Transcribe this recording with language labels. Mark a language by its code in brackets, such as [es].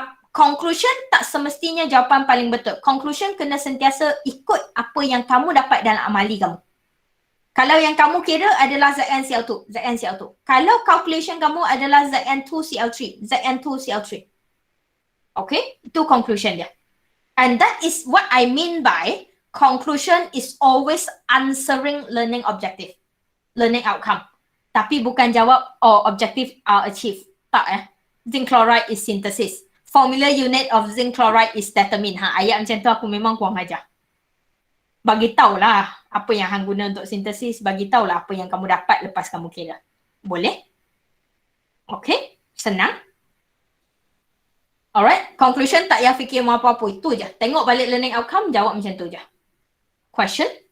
[ms] Conclusion tak semestinya jawapan paling betul. Conclusion kena sentiasa ikut apa yang kamu dapat dalam amali kamu. Kalau yang kamu kira adalah ZnCl2. Kalau calculation kamu adalah Zn2Cl3. Okay, itu conclusion dia. [en] And that is what I mean by conclusion is always answering learning objective, learning outcome. [ms] Tapi bukan jawab, [en] oh objective are achieved. [ms] Tak [en] Zinc chloride is synthesis. Formula unit of zinc chloride is determined. [ms] Ayat macam tu aku memang kurang ajar. Bagi tahulah apa yang hang guna untuk sintesis, bagi tahulah apa yang kamu dapat lepas kamu kira. Boleh? Okay, senang. Alright, conclusion tak payah fikir mau apa-apa, itu je. Tengok balik learning outcome, jawab macam tu je. Question?